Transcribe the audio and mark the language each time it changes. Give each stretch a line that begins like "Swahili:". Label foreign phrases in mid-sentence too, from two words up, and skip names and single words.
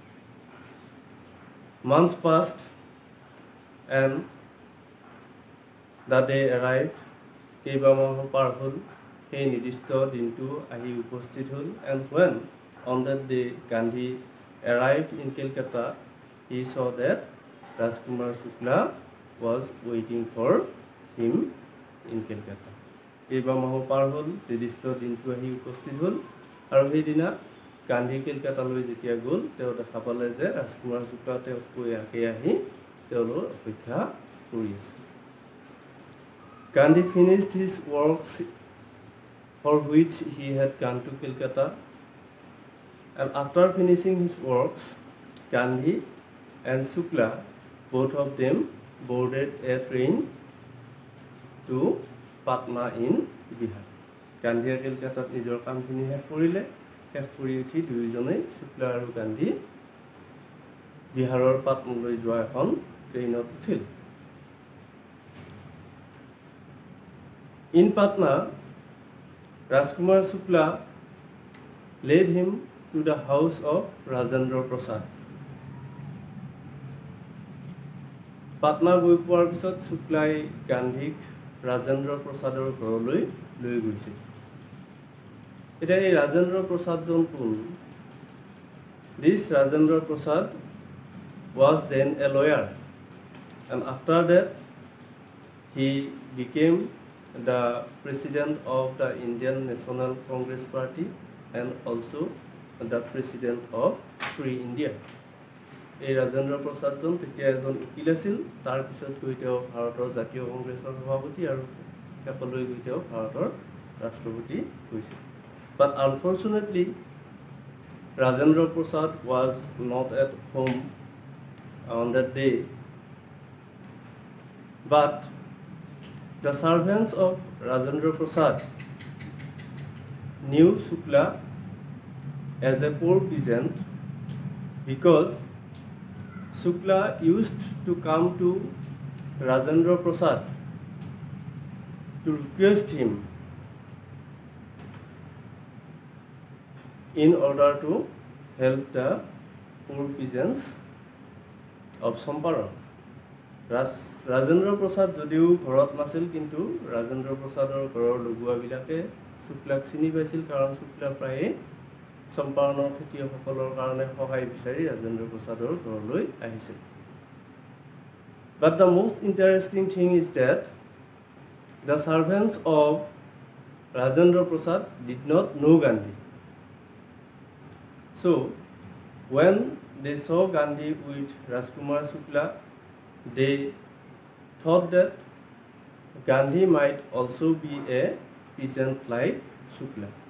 English: Months passed and the day arrived.
Assamese: কেইবামাহ পাৰ হ'ল, সেই নিৰ্দিষ্ট দিনটো আহি উপস্থিত হ'ল।
English: And when on that day Gandhi arrived in Calcutta, he saw that Rajkumar Shukla was waiting for him in Calcutta.
Assamese: কেইবামাহ পাৰ হ'ল, নিৰ্দিষ্ট দিনটো আহি উপস্থিত হ'ল, আৰু সেইদিনা গান্ধী কেলকাতালৈ যেতিয়া গ'ল তেওঁ দেখা পালে যে ৰাজকুমাৰ শুক্লা তেওঁক কৈ আহি তেওঁলোকৰ অপেক্ষা কৰি আছে।
English: Gandhi finished his works for which he had gone to Calcutta, and after finishing his works, Gandhi and Shukla, both of them, boarded a train to Patna in Bihar.
Assamese: Gandhi Calcutta নিজৰ কামখিনি শেষ কৰিলে। শেষ কৰি উঠি দুয়োজনেই শুক্লা আৰু গান্ধী বিহাৰৰ পাটনালৈ যোৱা এখন ট্ৰেইনত উঠিল।
English: In Patna, Rajkumar Shukla led him to the house of Rajendra Prasad.
Assamese: Patna গৈ পোৱাৰ পিছত শুক্লাই গান্ধীক ৰাজেন্দ্ৰ প্ৰসাদৰ ঘৰলৈ লৈ গৈছিল। এতিয়া এই ৰাজেন্দ্ৰ প্ৰসাদজন কোন?
English: This Rajendra Prasad was then a lawyer, and after that he became the president of the Indian National Congress Party and also the president of Free India.
Assamese: এই ৰাজেন্দ্ৰ প্ৰসাদজন তেতিয়া এজন উকিল আছিল। তাৰ পিছত গৈ তেওঁ ভাৰতৰ জাতীয় কংগ্ৰেছৰ সভাপতি আৰু শেষলৈ গৈ তেওঁ ভাৰতৰ ৰাষ্ট্ৰপতি হৈছিল।
English: But unfortunately, Rajendra Prasad was not at home on that day. But the servants of Rajendra Prasad knew Shukla as a poor peasant because Shukla used to come to Rajendra Prasad to request him in order to help the poor peasants of Champaran.
Assamese: Rajendra Prasad যদিও ঘৰত নাছিল, কিন্তু Rajendra Prasadৰ ঘৰৰ লগুৱাবিলাকে শুক্লাক চিনি পাইছিল, কাৰণ শুক্লা প্ৰায়ে চম্পাৰণৰ খেতিয়কসকলৰ কাৰণে সহায় বিচাৰি Rajendra Prasadৰ ঘৰলৈ আহিছিল।
English: But the most interesting thing is that the servants of Rajendra Prasad did not know Gandhi. So, when they saw Gandhi with Rajkumar Shukla, they thought that Gandhi might also be a peasant like Shukla.